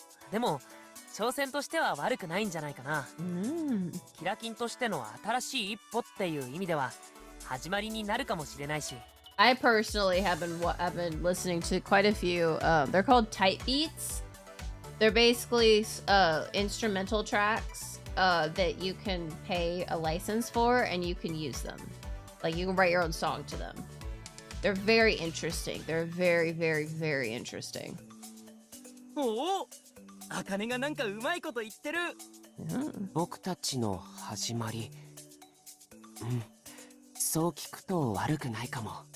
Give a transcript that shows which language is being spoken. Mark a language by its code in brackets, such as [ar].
[ja] でも挑戦としては悪くないんじゃないかな。キラキンとしての新しい一歩っていう意味では始まりになるかもしれないし。 [en] I personally have been listening to quite a few. They're called type beats. They're basically instrumental tracks that you can pay a license for and you can use them. Like you can write your own song to them. They're very interesting. They're very, very, very interesting. [ja] おお、あかねがなんかうまいこと言ってる。僕たちの始まり。そう聞くと悪くないかも。